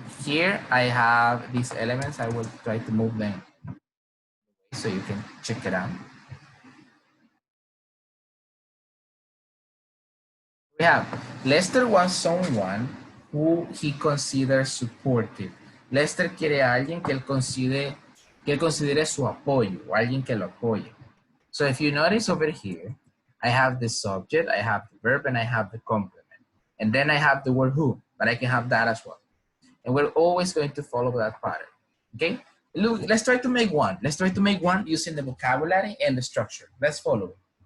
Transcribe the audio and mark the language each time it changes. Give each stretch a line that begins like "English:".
English: Here I have these elements. I will try to move them so you can check it out. We have Lester wants someone who he considers supportive.
Spanish: Lester quiere a alguien que él considere su apoyo, o alguien que lo apoye.
English: So if you notice over here, I have the subject, I have the verb, and I have the complement. And then I have the word who, but I can have that as well. And we're always going to follow that pattern, okay? Look, let's try to make one. Let's try to make one using the vocabulary and the structure. Let's follow it.